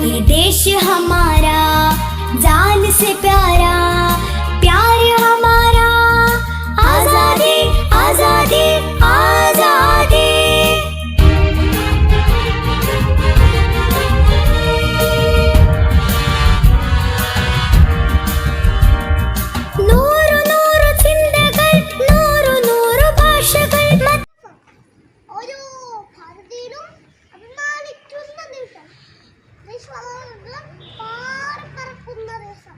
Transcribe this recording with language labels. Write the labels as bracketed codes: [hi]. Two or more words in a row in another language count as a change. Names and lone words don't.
[hi] देश हमारा जान से प्यारा, प्यार हमारा आजादी आजादी आजादी। [ml] നൂറു നൂറു ചിന്തകൾ, നൂറു നൂറു ഭാഷകൾ. ഒരു ഭാരതീയനും അഭിമാനിക്കുന്ന ദിവസം, പറക്കുന്ന ദിവസം.